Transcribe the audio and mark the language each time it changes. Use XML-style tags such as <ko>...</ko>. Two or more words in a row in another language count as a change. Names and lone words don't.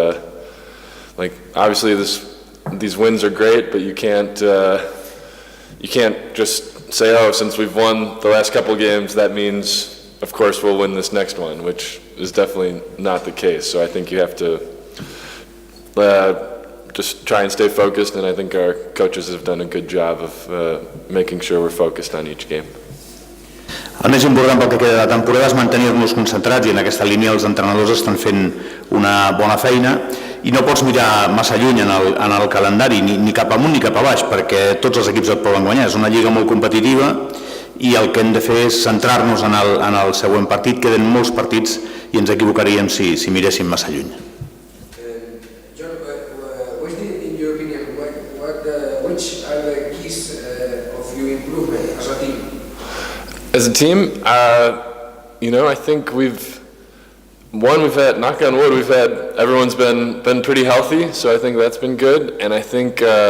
<en>obviously these wins are great, but you can't just say, oh, since we've won the last couple games, that means of course we'll win this next one, which is definitely not the case. So I think you have to just try and stay focused, and I think our coaches have done a good job of making sure we're focused on each game.</en> <ca>El més important pel que queda de temporada és mantenir-nos concentrats, i en aquesta línia els entrenadors estan fent una bona feina, i no pots mirar massa lluny en el calendari, ni cap amunt ni cap a baix, perquè tots els equips et poden guanyar. És una lliga molt competitiva i el que hem de fer és centrar-nos en el següent partit. Queden molts partits i ens equivocaríem si miréssim massa lluny.</ca> <en>Which are the keys of your improvement as a team? As a team, I think we've had, knock on wood, everyone's been pretty healthy, so I think that's been good, and I think</en>